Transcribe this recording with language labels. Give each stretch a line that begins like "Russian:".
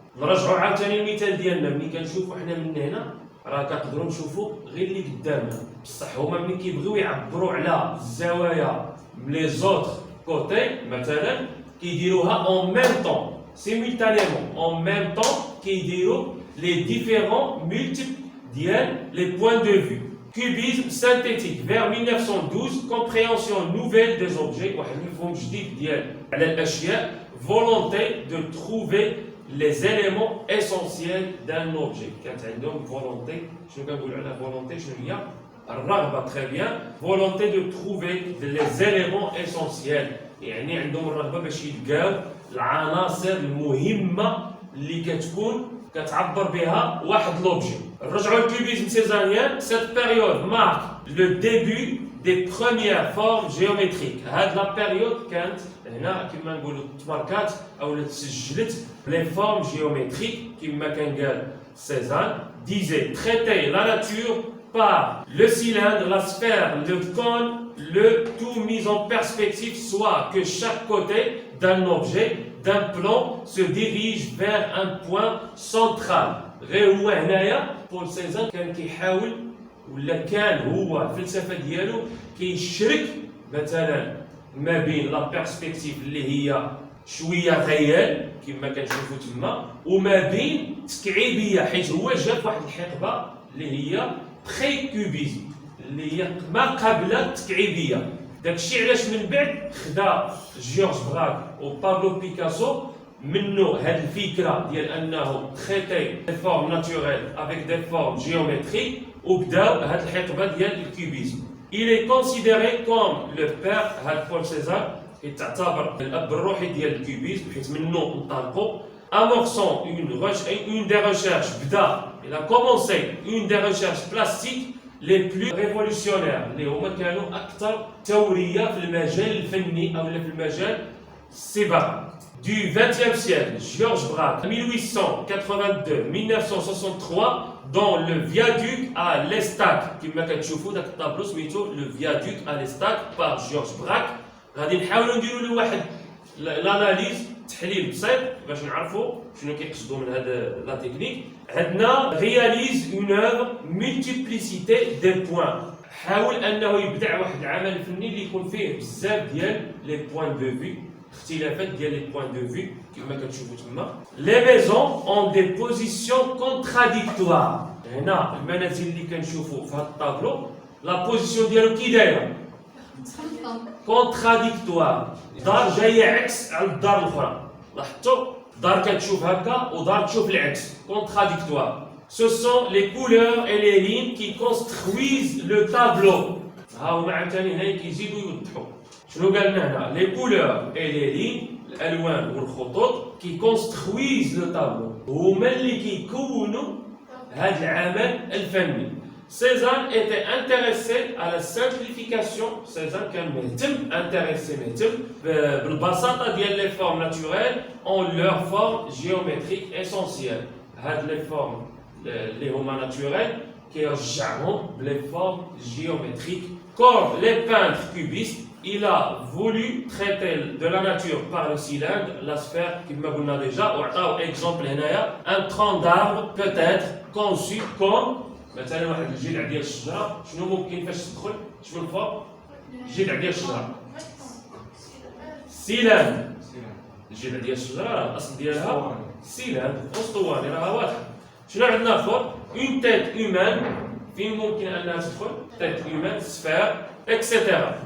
Arabic: نرجعوا عاوتاني المثال ديالنا، ملي كنشوفوا حنا من هنا راه كنقدروا نشوفوا غير اللي قدامنا، بصح هما ملي كيبغيو يعبروا على الزوايا من لي زوتر كوتي مثلا كيديروها اون ميم طون سيمولتانيمون، اون ميم طون كيديروا لي ديفيرون مولتيبل ديال لي بوين دو فيو.
French: Cubisme synthétique vers 1912 compréhension nouvelle des objets،
Arabic: واحد المفهوم جديد ديال على الاشياء.
French: volonté de trouver les éléments essentiels d'un objet.
Arabic: كانت عندهم
French: volonté.
Arabic: شنو كنقولوا على volonté؟ شنو هي؟ الرغبه.
French: très bien. volonté de trouver les éléments essentiels،
Arabic: يعني عندهم الرغبه باش يلقاو العناصر المهمه اللي كتكون كتعبر بها واحد لوبجي. نرجعوا للكوبيزم سيزانيان.
French: cette période marque le début des premières formes géométriques.
Arabic: هاد لا بيريود كانت هنا كما نقولوا تماركات او تسجلت لي فورم جيومتريك كما كان قال سيزان.
French: disait traiter la nature par le cylindre, la sphère, le cône, le tout mis en perspective, soit que chaque côté d'un objet, d'un plan, se dirige vers un point central.
Arabic: غير هو هنايا بول سيزان كان كيحاول ولا كان هو الفلسفه ديالو كيشرك مثلا ما بين لا بيرسبكتيف اللي هي شويه خيال كما كنشوفوا تما، وما بين تكعيبيه، حيت هو جا في واحد الحقبه اللي هي بري كوبيزم اللي هي ما قبل التكعيبيه. داكشي علاش من بعد خدا جورج براك وبابلو بيكاسو منو هاد الفكره ديال انه تريتي دي فورم ناتوريل افيك دي فورم جيومتريك وبداو هاد الحقبه ديال الكوبيزم.
French: Il est considéré comme le père
Arabic: هاد بول سيزار، كيتعتبر الاب الروحي ديال الكوبيزم حيت منو انطلقوا.
French: amorçant une des recherches
Arabic: بدا
French: il a commencé une des recherches plastiques les plus révolutionnaires
Arabic: اللي هما كانوا اكثر ثوريه في المجال الفني او في المجال السباق
French: du XXe siècle. Georges Braque 1882-1963 dans le viaduc à l'Estac.
Arabic: كما كتشوفوا داك الطابلو سميتو لو فيادوك
French: à l'Estac par Georges Braque.
Arabic: غادي نحاولوا نديروا له واحد الاناليز تحليل بسيط باش نعرفوا شنو كيقصدوا من هذا لا تكنيك. عندنا réalise une œuvre multiplicité des points، حاول انه يبدع واحد العمل الفني اللي يكون فيه بزاف ديال لي بوين دو في، اختلافات ديال لي بوين دو في كما كتشوفوا تما.
French: لي ميزون اون دي بوزيسيون كونتراديكتوار.
Arabic: هنا المنازل اللي كنشوفوا في هذا الطابلو لا بوزيسيون ديالو كي دايره كونتراديكتوار. دار جايه عكس على الدار الاخرى. لاحظتوا دار كتشوف هكا ودار تشوف العكس.
French: كونتراديكتوار. Ce sont les couleurs et les lignes qui construisent le tableau.
Arabic: ها هما عاوتاني هنا كيزيدوا يوضحوا.
French: شنو قال لنا هنا؟ Les couleurs et les lignes
Arabic: الالوان والخطوط
French: qui construisent le tableau.
Arabic: هما اللي كيكونوا هذا العمل الفني.
French: Cézanne était intéressé à la simplification. Cézanne
Arabic: كان مهتم بالبساطة ديال
French: les formes naturelles en leur forme géométrique essentielle.
Arabic: هاد
French: les formes
Arabic: اللي هما
French: naturelles
Arabic: كيرجعهم
French: les formes géométriques. Comme les peintres cubistes, il a voulu traiter de la nature par le cylindre, la sphère,
Arabic: كما قلنا
French: déjà.
Arabic: وعطاو
French: exemple
Arabic: هنايا
French: un tronc d'arbre peut être conçu comme
Arabic: مثلا واحد الجذع ديال الشجره. شنو ممكن فاش تدخل؟ شنو الفوق؟ الجذع ديال الشجره. سيلاند. الجذع ديال الشجره راه الاصل ديالها سيلاند اسطواني راها واضحه. شنو عندنا فوق؟ اون تيت هيومان. فين ممكن انها تدخل؟ تيت هيومان، سفير اكسيتيرا.